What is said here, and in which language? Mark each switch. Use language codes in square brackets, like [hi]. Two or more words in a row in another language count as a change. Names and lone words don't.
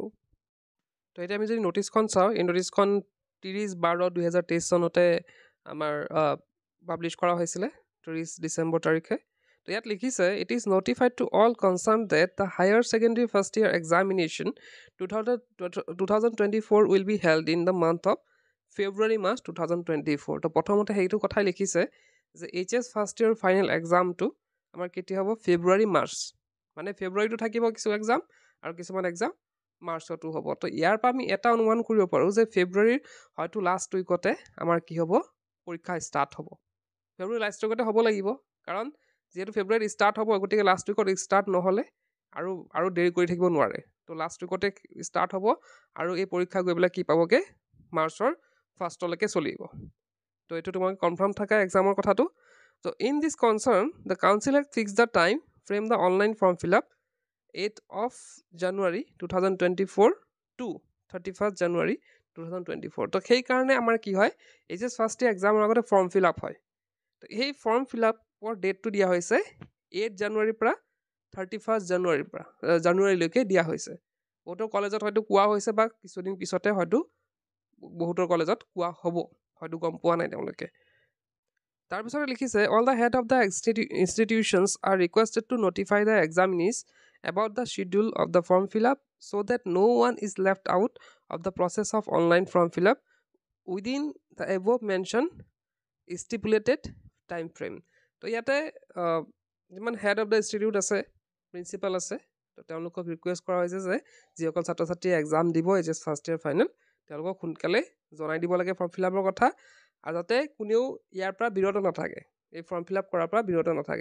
[as] তো এতিয়া আমি যদি নোটিছখন চাওঁ, এই নোটিছখন 30/12/2023 চনতে আমাৰ পাব্লিছ কৰা হৈছিলে 30 ডিচেম্বৰ তাৰিখে। তো ইয়াত লিখিছে, [en] It is notified to all concern that the Higher Secondary First Year Examination 2024 will be held in the month of February-March 2024. [as] তো প্ৰথমতে সেইটো কথাই লিখিছে যে HS [en] first year final exam [as] আমাৰ কেতিয়া হ'ব, February-March, মানে ফেব্ৰুৱাৰীটো থাকিব কিছু এক্সাম আৰু কিছুমান এক্সাম মাৰ্চতো হ'ব। তো ইয়াৰ পৰা আমি এটা অনুমান কৰিব পাৰোঁ যে ফেব্ৰুৱাৰীৰ হয়তো [en] last week [as] আমাৰ কি হ'ব, পৰীক্ষা ষ্টাৰ্ট হ'ব। ফেব্ৰুৱাৰী [en] last week [as] হ'ব লাগিব, কাৰণ যিহেতু ফেব্ৰুৱাৰীত ষ্টাৰ্ট হ'ব, গতিকে [en] last week [as] ষ্টাৰ্ট নহ'লে আৰু দেৰি কৰি থাকিব নোৱাৰে। তো [en] last week [as] ষ্টাৰ্ট হ'ব আৰু এই পৰীক্ষা গৈ পেলাই কি পাবগৈ, মাৰ্চৰ ফাৰ্ষ্টলৈকে চলিব। তো এইটো তোমাক কনফাৰ্ম থাকে এক্সামৰ কথাটো। [en] So in this concern the council has fixed the time frame the online form fill up 8 of January 2024 to 31st January 2024. [as] তো সেইকাৰণে আমাৰ কি হয়, HS [en] first year exam [as] আগতে [en] form fill up [as] হয়। তো সেই [en] form fill up date [as] দিয়া হৈছে 8 জানুৱাৰীৰ পৰা 31st জানুৱাৰীলৈকে দিয়া হৈছে। বহুতৰ কলেজত হয়তো কোৱা হৈছে বা কিছুদিন পিছতে হয়তো বহুতৰ কলেজত কোৱা হ'ব, হয়তো গম পোৱা নাই তেওঁলোকে। তাৰপিছতে লিখিছে, [en] All the head of the institutions are requested to notify the examinees about the schedule of the form fill-up so that no one is left out of the process of online form fill-up within the above mentioned stipulated time frame। [as] তো ইয়াতে যিমান [en] head of the institute [as] আছে, প্ৰিন্সিপাল আছে, তো তেওঁলোকক ৰিকুৱেষ্ট কৰা হৈছে যে যিসকল ছাত্ৰ ছাত্ৰীয়ে এক্সাম দিব HS [en] first year final, [as] তেওঁলোকক সোনকালে জনাই দিব লাগে [en] form fill up [as] কথা, আৰু যাতে কোনেও ইয়াৰ পৰা বিৰত নাথাকে, এই [en] form fill up [as] কৰাৰ পৰা বিৰত নাথাকে।